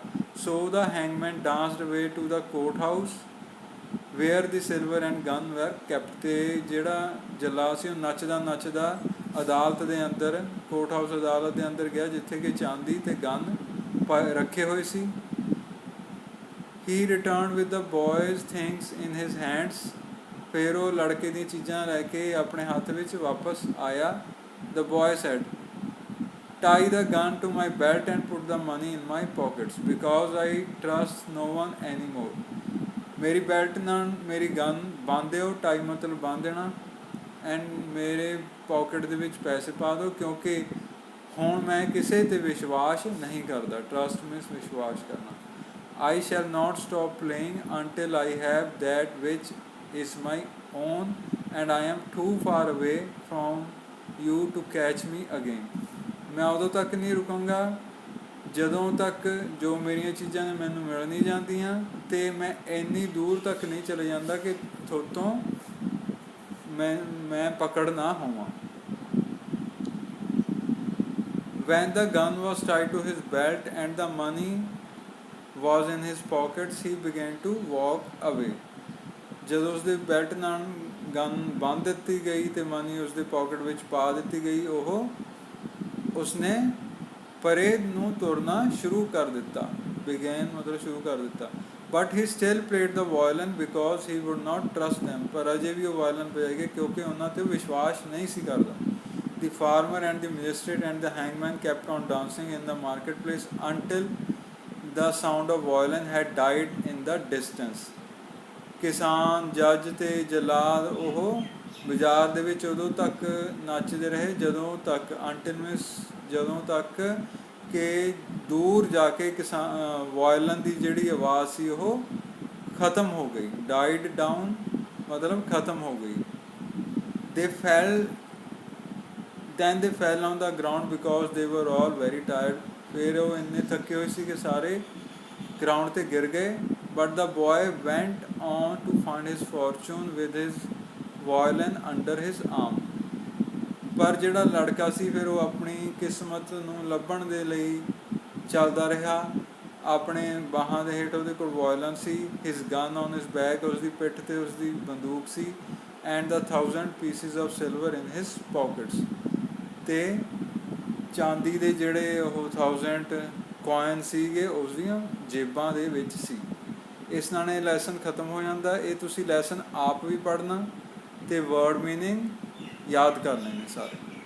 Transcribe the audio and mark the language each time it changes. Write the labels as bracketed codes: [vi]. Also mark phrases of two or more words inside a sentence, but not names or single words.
[en] So the hangman danced way to the court house where the silver and gun were kept, [pa] ਅਤੇ ਜਿਹੜਾ ਜੱਲਾਦ ਸੀ ਉਹ ਨੱਚਦਾ ਅਦਾਲਤ ਦੇ ਅੰਦਰ, [en] court house [pa] ਅਦਾਲਤ ਦੇ ਅੰਦਰ ਗਿਆ, ਜਿੱਥੇ ਕਿ ਚਾਂਦੀ ਅਤੇ ਗਨ ਰੱਖੇ ਹੋਏ ਸੀ। [en] He returned with the boy's things in his hands, [pa] ਫਿਰ ਉਹ ਲੜਕੇ ਦੀਆਂ ਚੀਜ਼ਾਂ ਲੈ ਕੇ ਆਪਣੇ ਹੱਥ ਵਿੱਚ ਵਾਪਸ ਆਇਆ। [en] the boy said tie the gun to my belt and put the money in my pockets because I trust no one anymore। [pa] ਮੇਰੀ ਬੈਲਟ ਨਾਲ ਮੇਰੀ ਗਨ ਬੰਨ੍ਹ ਦਿਓ, ਟਾਈ ਮਤਲਬ ਬੰਨ੍ਹ ਦੇਣਾ, ਐਂਡ ਮੇਰੇ ਪੋਕਟ ਦੇ ਵਿੱਚ ਪੈਸੇ ਪਾ ਦਿਓ, ਕਿਉਂਕਿ ਹੁਣ ਮੈਂ ਕਿਸੇ 'ਤੇ ਵਿਸ਼ਵਾਸ ਨਹੀਂ ਕਰਦਾ। [en] trust means [pa] ਵਿਸ਼ਵਾਸ ਕਰਨਾ। [en] I shall not stop playing until I have that which is my own and I am too far away from you to catch me again। [pa] ਮੈਂ ਉਦੋਂ ਤੱਕ ਨਹੀਂ ਰੁਕਾਂਗਾ ਜਦੋਂ ਤੱਕ ਜੋ ਮੇਰੀਆਂ ਚੀਜ਼ਾਂ ਨੇ ਮੈਨੂੰ ਮਿਲ ਨਹੀਂ ਜਾਂਦੀਆਂ, ਅਤੇ ਮੈਂ ਇੰਨੀ ਦੂਰ ਤੱਕ ਨਹੀਂ ਚਲੇ ਜਾਂਦਾ ਕਿ ਤੁਹਾਡੇ ਤੋਂ ਮੈਂ ਪਕੜ ਨਾ ਹੋਵਾਂ। [en] When the gun was tied to his belt and the money was in his pockets, he began to walk away. [pa] ਜਦੋਂ ਉਸਦੇ ਬੈਲਟ ਨਾਲ ਗਨ ਬੰਨ੍ਹ ਦਿੱਤੀ ਗਈ ਤੇ ਮਨੀ ਉਸਦੇ ਪਾਕਟ ਵਿੱਚ ਪਾ ਦਿੱਤੀ ਗਈ, ਉਸਨੇ ਪਰੇ ਨੂੰ ਤੁਰਨਾ ਸ਼ੁਰੂ ਕਰ ਦਿੱਤਾ। ਬਿਗੇਨ ਮਤਲਬ ਸ਼ੁਰੂ ਕਰ ਦਿੱਤਾ। [en] But he still played the violin because he would not trust them, [pa] ਪਰ ਅਜੇ ਵੀ ਉਹ ਵਾਇਲਨ ਪਏ ਗਏ ਕਿਉਂਕਿ ਉਹਨਾਂ 'ਤੇ ਵਿਸ਼ਵਾਸ ਨਹੀਂ ਸੀ ਕਰਦਾ। [en] The farmer and the magistrate and the hangman kept on dancing in the marketplace until the sound of violin had died in the distance. [pa] ਕਿਸਾਨ, ਜੱਜ ਤੇ ਜਲਾਦ ਉਹ ਬਾਜ਼ਾਰ ਦੇ ਵਿੱਚ ਉਦੋਂ ਤੱਕ ਨੱਚਦੇ ਰਹੇ ਜਦੋਂ ਤੱਕ ਕਿ ਦੂਰ ਜਾ ਕੇ ਵਾਇਲਨ ਦੀ ਜਿਹੜੀ ਆਵਾਜ਼ ਸੀ ਉਹ ਖਤਮ ਹੋ ਗਈ। [en] died down [pa] ਮਤਲਬ ਖਤਮ ਹੋ ਗਈ। [en] Then they fell on the ground because they were all very tired. [pa] ਫਿਰ ਉਹ ਇੰਨੇ ਥੱਕੇ ਹੋਏ ਸੀ ਕਿ ਸਾਰੇ ਗਰਾਊਂਡ 'ਤੇ ਗਿਰ ਗਏ। [en] But the boy went on to find his fortune with his violin under his arm. [pa] ਪਰ ਜਿਹੜਾ ਲੜਕਾ ਸੀ ਫਿਰ ਉਹ ਆਪਣੀ ਕਿਸਮਤ ਨੂੰ ਲੱਭਣ ਦੇ ਲਈ ਚੱਲਦਾ ਰਿਹਾ। ਆਪਣੇ ਬਾਹਾਂ ਦੇ ਹੇਠ ਉਹਦੇ ਕੋਲ ਵਾਇਲਨ ਸੀ। [en] his gun on his back, [pa] ਉਸਦੀ ਪਿੱਠ 'ਤੇ ਉਸਦੀ ਬੰਦੂਕ ਸੀ। [en] ਐਂਡ the 1000 pieces of silver in his pockets, [pa] ਅਤੇ ਚਾਂਦੀ ਦੇ ਜਿਹੜੇ ਉਹ 1000 ਕੋਇਨ ਸੀਗੇ ਉਸਦੀਆਂ ਜੇਬਾਂ ਦੇ ਵਿੱਚ ਸੀ। ਇਸ ਨਾਲ ਇਹ ਲੈਸਨ ਖਤਮ ਹੋ ਜਾਂਦਾ। ਇਹ ਤੁਸੀਂ ਲੈਸਨ ਆਪ ਵੀ ਪੜ੍ਹਨਾ ਅਤੇ [en] word meaning [pa] ਯਾਦ ਕਰਨੇ ਨੇ ਸਾਰੇ।